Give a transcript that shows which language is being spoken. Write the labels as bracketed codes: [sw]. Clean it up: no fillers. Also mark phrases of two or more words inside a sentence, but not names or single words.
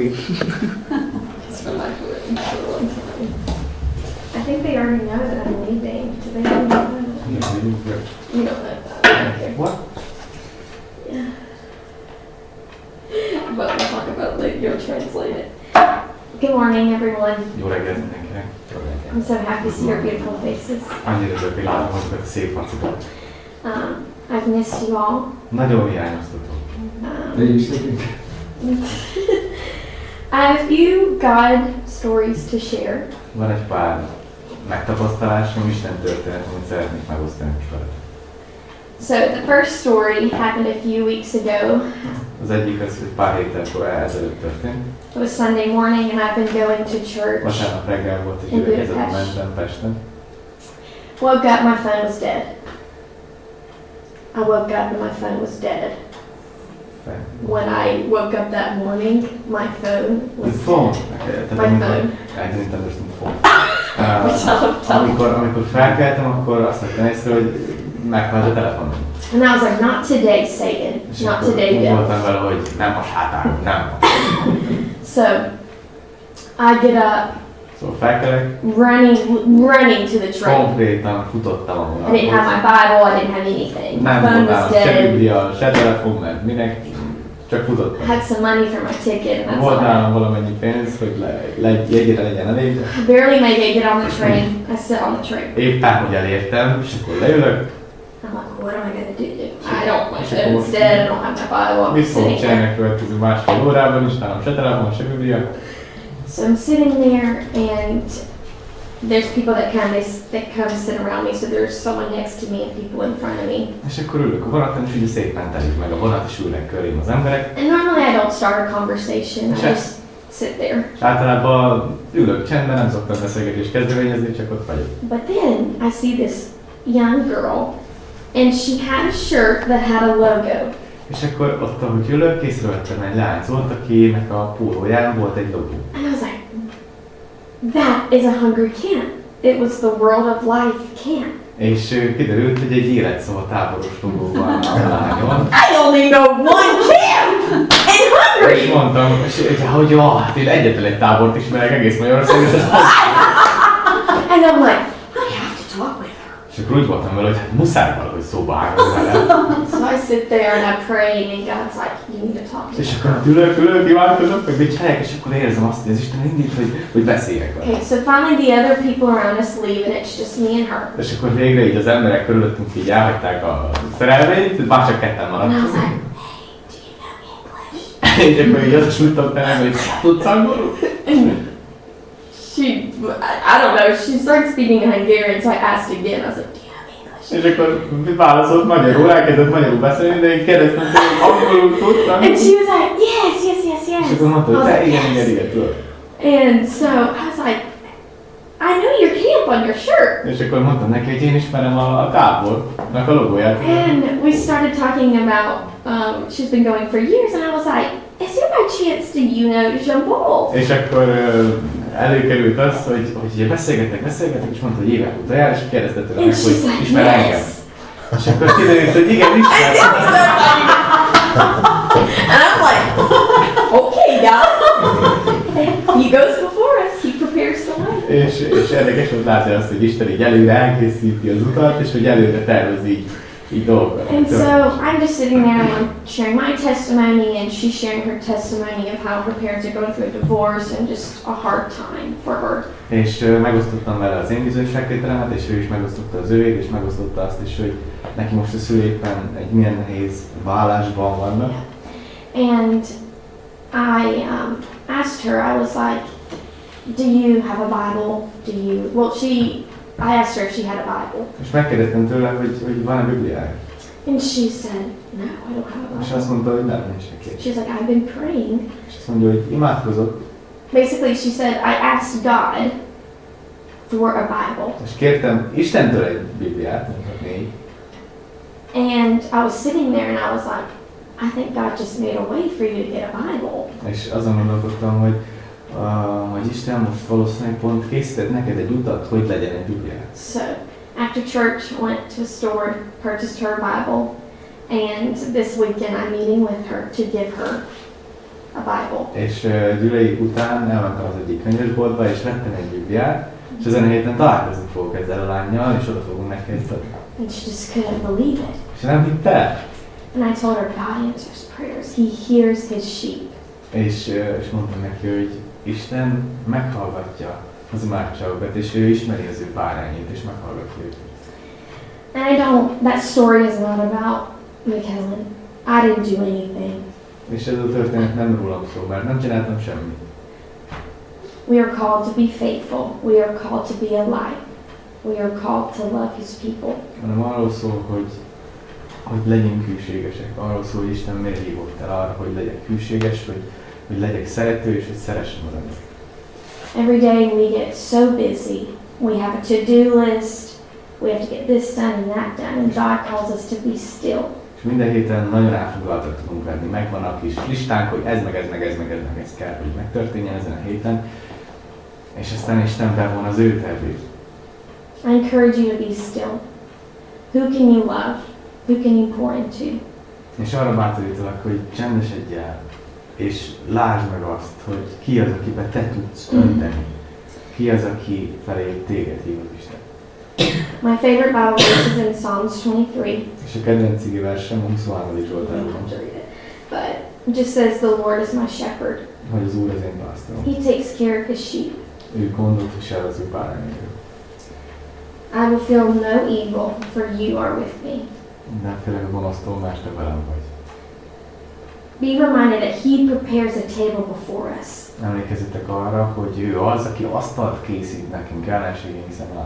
[en] It's been like for a long time. I think they already know that I'm leaving. Do they already know that? Yeah, we do. You don't know that. Okay. What? Yeah. But we'll talk about it later. You'll translate it. Good morning, everyone. [hu] Jó reggelt mindenkinek. Jó reggelt. [en] I'm so happy to see your beautiful faces. [hu] Annyira örülök, látom azokat a szép arcokat. [en] I've missed you all. [hu] Nagyon hiányoztatok. De is nekünk. [en] I have a few God stories to share. [hu] Van egy pár megtapasztalásom, Isten történet, amit szeretnék megosztani most veled. [en] So the first story happened a few weeks ago. [hu] Az egyik az, hogy pár héttel ezelőtt történt. [en] It was Sunday morning and I've been going to church. [hu] Vasárnap reggel volt egy gyülekezetem, mentem Pesten. [en] Woke up, my phone was dead. I woke up and my phone was dead. When I woke up that morning, my phone was The phone? dead. My phone. I didn't understand phone. [hu] Amikor felkeltem, akkor azt vettem észre, hogy meghalt a telefonom. [en] And I was like, not today, Satan. Not today, [hu] Úgy [en] devil. [hu] voltam vele, hogy nem a sátán, nem. [en] So I get up, [hu] Szóval felkelek, [en] running to the train. [hu] konkrétan futottam a [en] I didn't [hu] vonathoz. [en] have my Bible, I didn't have anything. My [hu] Nem [en] phone [hu] volt [en] was [hu] nálam se [en] dead. [hu] Biblia, se telefon, mert minek, csak [en] I [hu] futottam. [en] had some money for my ticket and that's [hu] Volt [en] all. [hu] nálam valamennyi pénz, hogy jegyre legyen elég. [en] I barely make it get on the train. I sit on the train. [hu] Éppen, hogy elértem, és akkor leülök. [en] I'm like, what am I gonna do? I don't, my phone's dead, I don't have my Bible, I'm [hu] Mit fogok [en] sitting [hu] csinálni [en] there. [hu] a következő másfél órában, és nálam se telefon, se Biblia. [en] So I'm sitting there and there's people that come sit around me, so there's someone next to me and people in front of me. [hu] És akkor ülök a vonaton, és így szépen telik meg a vonat, és ülnek körém az emberek. [en] And normally I don't start a conversation, I just sit there. [hu] És általában ülök csendben, nem szoktam beszélgetést kezdeményezni, csak ott vagyok. [en] But then I see this young girl and she had a shirt that had a logo. [hu] És akkor ott, ahogy ülök, észrevettem egy lányzót, akinek a pólóján volt egy logó. [en] And I was like, that is a hungry can. It was the World of Life can. [hu] És kiderült, hogy egy életszava táboros logó van a lányon. [en] I only know one camp in [hu] És [en] Hungary. [hu] mondtam, hogy jó, hát én egyetlen egy tábort ismerek egész Magyarországon, és ezt [en] And I'm like, I have to talk with her. [hu] és akkor úgy voltam vele, hogy hát muszáj valahogy szóba állni vele. [en] So I sit there and I pray and God's like, you need to talk to [hu] És [en] her. [hu] akkor ülök, imádkozok, meg mit csinálják, és akkor érzem azt, hogy az Isten indít, hogy beszéljek vele. [en] Okay, so finally the other people around us leave and it's just me and her. [hu] És akkor végre így az emberek körülöttünk így elhagyták a szerelvényt, már csak ketten [en] And I [hu] maradtunk. [en] was like, hey, do you know English? [hu] És akkor így azt súlytam tele, hogy tudsz angolul? [en] I don't know, she started speaking Hungarian, so I asked again. I was like, do you know English? [hu] És akkor válaszolt magyarul, elkezdett magyarul beszélni, de én kérdeztem, hogy angolul tudsz [en] And [hu] angolul? [en] she was like, yes, yes, yes, yes. [hu] És akkor mondta, [en] I [hu] hogy [en] was [hu] te [en] like, [hu] igen, tudod. [en] And so I was like, I know your camp on your shirt. [hu] És akkor mondtam neki, hogy én ismerem a tábornak a logóját. [en] And we started talking about, she's been going for years, and I was like, is there by chance do you know Jambol? [hu] És akkor előkerült az, hogy beszélgetek, és mondta, hogy évek óta jár, és kérdezte tőle [en] And [hu] meg, hogy [en] she's like, [hu] ismer engem. [en] yes. [hu] És akkor kiderült, hogy igen, ismer. [en] And I'm like, okay, God. He goes before us, he prepares the way. [hu] És érdekes volt látni azt, hogy Isten így előre elkészíti az utat, és hogy előre tervez így dolgokat. [en] And so I'm just sitting there and I'm sharing my testimony and she's sharing her testimony of how her parents are going through a divorce and just a hard time for her. [hu] És megosztottam vele az én bizonyságtételemet, és ő is megosztotta az övét, és megosztotta azt is, hogy neki most a szüléppen egy milyen nehéz vállásban vannak. [en] And I asked her, I was like, do you have a Bible? I asked her if she had a Bible. [hu] És megkérdeztem tőle, hogy van-e Bibliája. [en] And she said, no, I don't have a [hu] És [en] Bible. [hu] azt mondta, hogy nem, nincs neki. [en] She's like, I've been praying. [hu] És azt mondja, hogy imádkozok. [en] Basically, she said, I asked God for a Bible. [hu] És kértem Istentől egy Bibliát, mondhatni így. [en] And I was sitting there and I was like, I think God just made a way for you to get a Bible. [hu] És azon gondolkodtam, hogy Isten most valószínűleg pont készített neked egy utat, hogy legyen egy Bibliát. [en] So after church, I went to a store, purchased her a Bible, and this weekend I'm meeting with her to give her a Bible. [hu] És Gyulai után elmentem az egyik könyvesboltba, és vettem egy Bibliát, és ezen a héten találkozni fogok ezzel a lányjal, és oda fogunk neki ezt adni. [en] And she just couldn't believe it. [hu] És nem hitte. [en] And I told her, God answers prayers. He hears his sheep. [hu] És mondtam neki, hogy Isten meghallgatja az imádságokat, és ő ismeri az ő bárányait, és meghallgatja őket. [en] And that story is not about MaKellyn. I didn't do anything. [hu] És ez a történet nem rólam szól, mert nem csináltam semmit. [en] We are called to be faithful. We are called to be a light. We are called to love his people. [hu] Hanem arról szól, hogy legyünk hűségesek. Arról szól, hogy Isten miért hívott el arra, hogy legyek hűséges, hogy legyek szerető, és hogy szeressem az embert. [en] Every day we get so busy. We have a to-do list. We have to get this done and that done. And God calls us to be still. [hu] És minden héten nagyon elfoglaltak tudunk lenni. Megvan a kis listánk, hogy ez kell, hogy megtörténjen ezen a héten. És aztán Isten bevon az ő tervét. [en] I encourage you to be still. Who can you love? Who can you pour into? [hu] És arra bátorítalak, hogy csendesedj el, és lásd meg azt, hogy ki az, akibe te tudsz önteni. Ki az, aki felé téged hív az Isten. [en] My favorite Bible verse is in Psalms 23. [hu] És a kedvenc ige versem 23. [en] You [hu] Zsoltárban [en] don't [hu] van, [en] have to read it. But it just says, the Lord is my shepherd. [hu] hogy az Úr az én pásztorom. [en] He takes care of his sheep. [hu] Ő gondot visel az ő bárányairól. [en] I will feel no evil, for you are with me. [hu] Nem félek a gonosztól, mert te velem vagy. [en] Be reminded that he prepares a table before us. [hu] Emlékezzetek arra, hogy ő az, aki asztalt készít nekünk ellenségeink szem előtt.